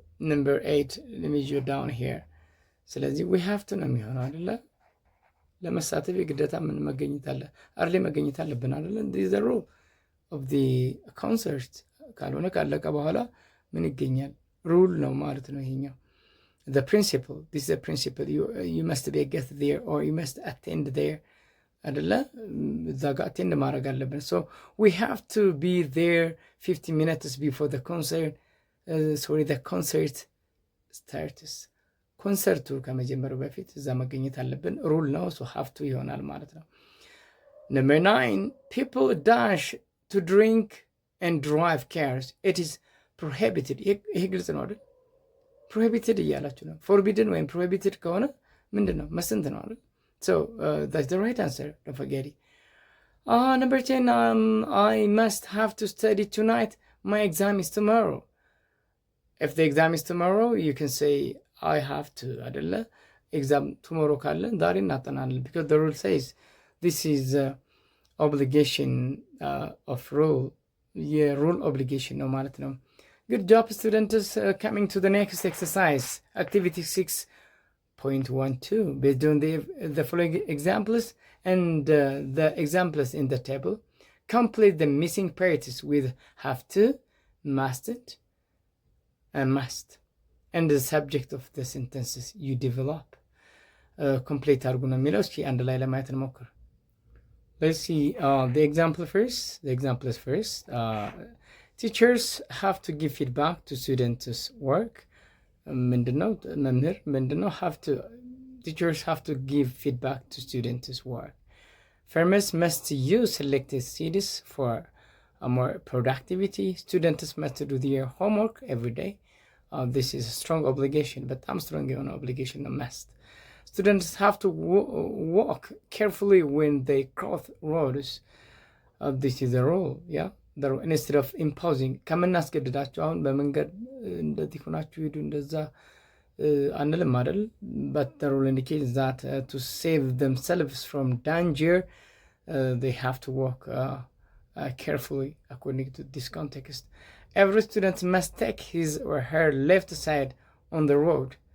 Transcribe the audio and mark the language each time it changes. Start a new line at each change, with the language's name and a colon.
English: number 8, let me go down here.
Amharic: ስለዚህ
English: we have to
Amharic: ነው የሚሆነው አይደለ? ለመሳተፍ የግዴታ ምን መገኘት አለ አርሌ መገኘት አለብን አይደለ?
English: this is the rule of the concert።
Amharic: ካልሆነ ካለቀ በኋላ ምን ይገኛል? ሩል ነው ማለት ነው ይሄኛው።
English: the principle, this is the principle. you must be a guest there or you must attend there
Amharic: አይደለ? እዛ ጋር attend ማድረግ አለብን።
English: so we have to be there 50 minutes before the concert. the concert starts.
Amharic: ኮንሰርቱ ከመጀመሩ በፊት እዛ መገኘት አለብን። ሩል ነው።
English: so have to
Amharic: ይሆናል ማለት ነው።
English: number 9. people dash to drink and drive cars. it is prohibited.
Amharic: ይሄ ግልጽ ነው አይደል? prohibited እያላችሁ ነው። forbidden ወይም prohibited ከሆነ ምንድን ነው? መስንት ነው አይደል?
English: so that's the right answer. don't forget it. number 10. I must have to study tonight. my exam is tomorrow. if the exam is tomorrow you can say I have to
Amharic: አይደለ? ኤግዛም ቱሞሮ ካለ ዛሬ እናጠናለን
English: because the rule says this is obligation of rule.
Amharic: የሩል ኦብሊጌሽን ነው ማለት ነው።
English: good job students. coming to the next exercise, activity 6.12. based on the following examples and the examples in the table, complete the missing parts with have to, mustn't, and must. And the subject of the sentences you develop.
Amharic: Complete አድርጉ ነው የሚለው። እስኪ አንድ ላይ ለማየት እንሞክር።
English: Let's see the example first. The example is first. Teachers have to give feedback to students' work.
Amharic: ምንድነው መምህር ምንድነው
English: teachers have to give feedback to students' work. Farmers must use selected seeds for more productivity. Students must do their homework every day. This is a strong obligation, but I'm strong on obligation, no must. Students have to walk carefully when they cross roads. This is a rule, yeah. Instead of imposing,
Amharic: ከምናስገድዳቸው አሁን በመንገድ እንደዚህ ሆናችሁ ሂዱ እንደዛ አንልም አይደል?
English: But the rule indicates that to save themselves from danger, they have to walk carefully according to this context. Every student must take his or her left side on the road.